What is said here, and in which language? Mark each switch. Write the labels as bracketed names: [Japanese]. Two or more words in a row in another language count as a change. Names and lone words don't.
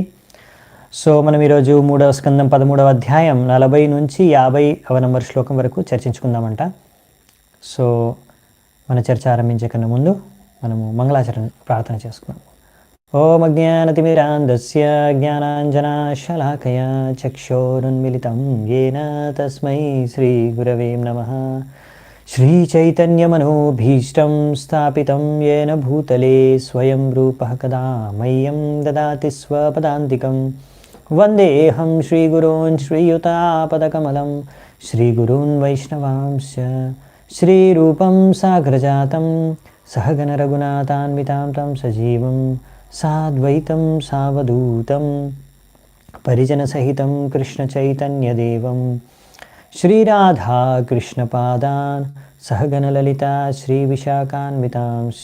[Telugu] మనం ఈరోజు 3వ స్కందం 13వ అధ్యాయం 40 నుంచి 50వ నంబర్ శ్లోకం వరకు చర్చించుకుందామంట. మన చర్చ ఆరంభించే కన్నా ముందు మనము మంగళాచరణ ప్రార్థన చేసుకుందాం. [Sanskrit] ఓం అజ్ఞానతిమిరాంధస్య జ్ఞానాంజనాశలాకయా చక్షోరున్మిలితం యేన తస్మై శ్రీ గురవే నమః. श्रीचैतन्यमनोभीष्टं स्थापितं येन भूतले स्वयं रूपः कदा मह्यं ददाति स्वपदान्तिकं. वन्देऽहं श्रीगुरून् श्रीयुतापदकमलं श्रीगुरून् वैष्णवांश्च श्रीरूपं साग्रजातं सहगणरघुनाथान्वितां तं सजीवं साद्वैतं सावधूतं परिजनसहितं कृष्णचैतन्यदेवं श्रीराधा कृष्णपादान् सहगणललिता श्रीविशाखान्वितांश्च.